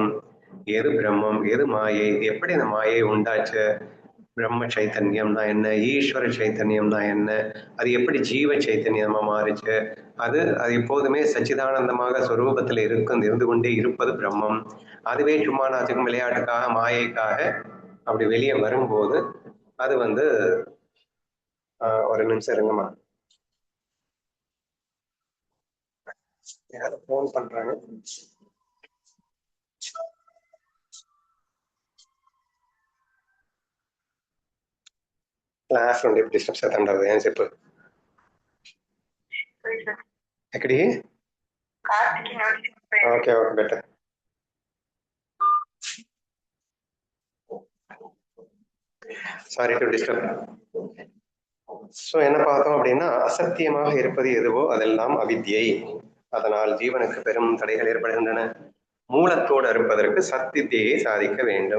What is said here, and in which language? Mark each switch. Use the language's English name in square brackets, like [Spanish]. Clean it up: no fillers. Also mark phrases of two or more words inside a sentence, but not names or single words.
[Tamil] எது பிரம்மம், எது மாயை, எப்படி இந்த மாயை உண்டாச்சு, பிரம்ம சைத்தன்யம்னா என்ன, ஈஸ்வர சைத்தன்யம்னா என்ன, அது எப்படி ஜீவ சைத்தன்யமா மாறிச்சு, அது அது எப்போதுமே சச்சிதானந்தமாக ஸ்வரூபத்துல இருந்து கொண்டே இருப்பது பிரம்மம். அதுவே சும்மா நாச்சுக்கும் விளையாட்டுக்காக மாயைக்காக அப்படி வெளியே வரும்போது அது ஒரு நிமிஷம் இருங்கம்மா, யாரும் போன் பண்றாங்க. [Telugu] క్లాస్ నుండి డిస్టర్బ్ చేస్తుంటారు అని చెప్పు. [English] ఎక్కడికి? okay okay better. sorry to disturb. [Tamil] ஸோ என்ன பார்த்தோம் அப்படின்னா, அசத்தியமாக இருப்பது எதுவோ அதெல்லாம் அவித்யை. அதனால் ஜீவனுக்கு பெரும் தடைகள் ஏற்படுகின்றன. மூலத்தோடு இருப்பதற்கு சத்தியத்தையே சாதிக்க வேண்டும்.